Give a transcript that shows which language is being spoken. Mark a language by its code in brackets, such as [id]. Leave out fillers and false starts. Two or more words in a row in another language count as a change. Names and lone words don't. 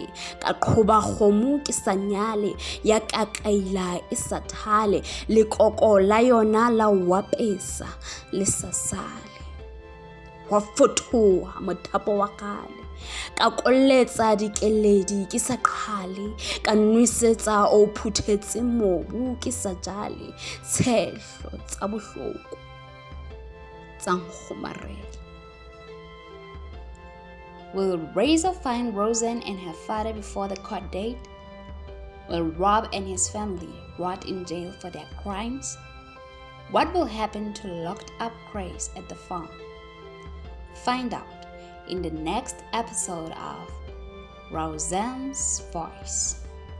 [st] ka qhoba khomu ke sa nyale ya kakaila e sa thale le koko la yona la wapesa le sa sale wa fothoha mothapo wa kale ka kolletsa dikeledi ke sa qhale ka nwisetsa o phuthetse mobu ke sa jale tshehlo tsa bohloko tsa nkgomarela. [en] Will Reza find Rosan and her father before the court date? Will Rob and his family rot in jail for their crimes? What will happen to locked up Grace at the farm? Find out in the next episode of Rosan's Voice.